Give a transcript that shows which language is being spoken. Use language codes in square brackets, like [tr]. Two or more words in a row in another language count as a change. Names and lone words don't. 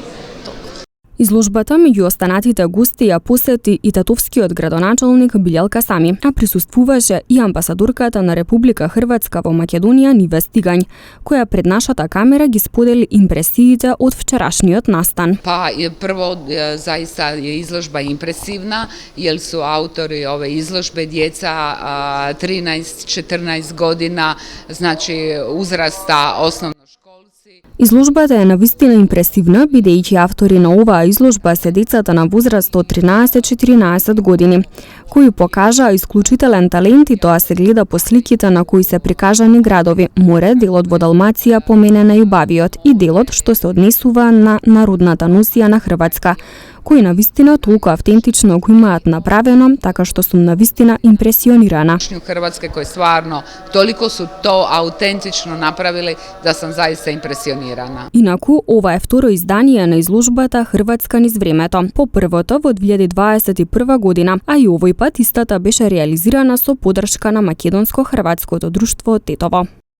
[mk] Изложбата меѓу останатите гости ја посети и татовскиот градоначалник Билјалка Сами, а присуствуваше и амбасадорката на Република Хрватска во Македонија Ниве Стигањ, која пред нашата камера ги сподели импресиите од вчерашниот настан. Прво, [hr] заиста je izložba impresivna, jer su autori ove izložbe djeca 13-14 godina, znači uzrasta osnovno. [mk] Изложбата е навистина импресивна, бидејќи автори на оваа изложба се децата на возраст од 13-14 години, кои покажаа исклучителен талент и тоа се гледа по сликите на кои се прикажани градови, море, делот во Далмација поменена Јубавиот и делот што се однесува на народната носија на Хрватска, кои навистина толку автентично го имаат направено, така што сум навистина импресионирана. [hr] Хрватske koje stvarno toliko su to autentično napravili da sam zaista impresionirana. [mk] Инаку, ова е второ издание на изложбата Хрватска низ времето, по првото во 2021 година, а и овој пат истата беше реализирана со поддршка на Македонско-хрватското друштво Тетово.